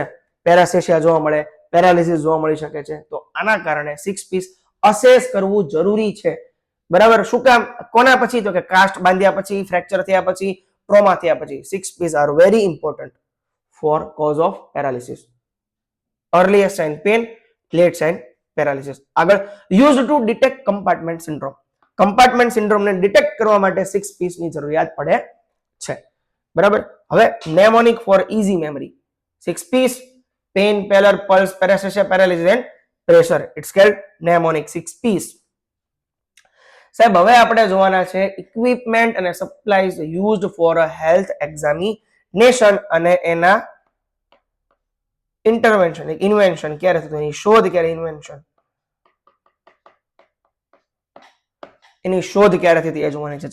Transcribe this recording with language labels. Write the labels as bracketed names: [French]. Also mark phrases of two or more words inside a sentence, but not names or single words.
[Gujarati] પેરાસેશિયા જોવા મળે, પેરાલિસિસ જોવા મળી શકે છે. તો આના કારણે 6 P's અસેસ કરવું જરૂરી છે, બરાબર? શું કામ? કોના પછી? તો કે કાસ્ટ બાંધ્યા પછી, ફ્રેક્ચર થયા પછી, ટ્રોમા થયા પછી. [English] 6 P's are very important for cause of paralysis. earliest sign pain, late sign paralysis. આગળ used to detect compartment syndrome. compartment syndrome [Gujarati] ને ડિટેક્ટ કરવા માટે 6 P's ની જરૂરિયાત પડે છે, બરાબર? [English] હવે mnemonic for easy memory. 6 P's: pain, pallor, pulse, paresthesia, paralysis and pressure. It's called mnemonic 6 P's. [Gujarati] સાહેબ હવે આપણે જોવાના છે ઇક્વિપમેન્ટ અને [English] supplies used for a health examination [Gujarati] અને એના ઇન્ટરવેન્શન, ઇન્વેન્શન ક્યારે થતું, એની શોધ ક્યારે, ઇન્વેન્શન એની શોધ ક્યારે થતી એ જોવાની છે.